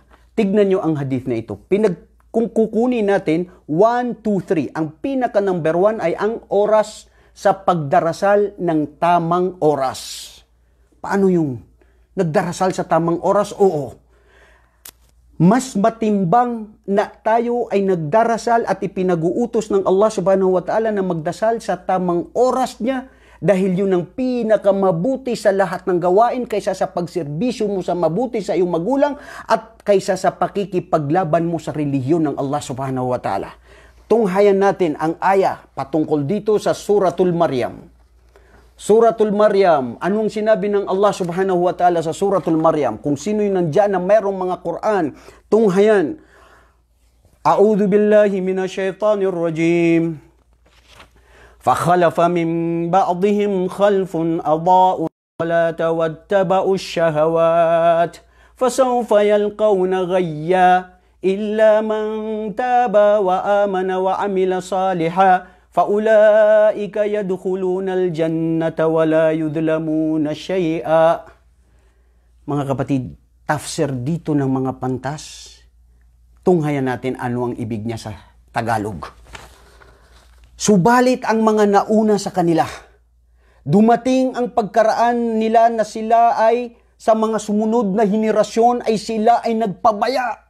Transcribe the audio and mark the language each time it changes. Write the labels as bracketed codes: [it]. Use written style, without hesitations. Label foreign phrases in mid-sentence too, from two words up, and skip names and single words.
[tl] Tignan nyo ang hadith na ito. Kung kukunin natin 1, 2, 3, ang pinaka number 1 ay ang oras sa pagdarasal ng tamang oras. Paano yung nagdarasal sa tamang oras? Oo. Mas matimbang na tayo ay nagdarasal at ipinag-uutos ng Allah [ar] سبحانه وتعالى [tl] na magdasal sa tamang oras niya, dahil yun ang pinakamabuti sa lahat ng gawain kaysa sa pagserbisyo mo sa mabuti sa iyong magulang at kaysa sa pakikipaglaban mo sa relihiyon ng Allah [ar] سبحانه وتعالى. [tl] Tunghayan natin ang aya patungkol dito sa Suratul Maryam. Suratul Maryam, anong sinabi ng Allah [ar] سبحانه وتعالى [tl] sa Suratul Maryam? Kung sino yung nandyan na mayroong mga Quran, tunghayan. [ar] أعوذ بالله من الشيطان الرجيم. فَخَلَفَ مِنْ بَعْضِهِمْ خَلْفٌ أَضَاءُوا الصَّلَاةَ وَاتَّبَعُوا الشَّهَوَاتِ فَسَوْفَ يَلْقَوْنَ غَيًّا إِلَّا مَنْ تَابَ وَآمَنَ وَعَمِلَ صَالِحًا فَأُولَئِكَ يَدْخُلُونَ الْجَنَّةَ وَلَا يُظْلَمُونَ شَيْئًا. [tl] Mga kapatid, tafsir dito ng mga pantas, tunghayan natin ano ang ibig niya sa Tagalog. Subalit ang mga nauna sa kanila, dumating ang pagkaraan nila na sila ay sa mga sumunod na henerasyon ay sila ay nagpabaya.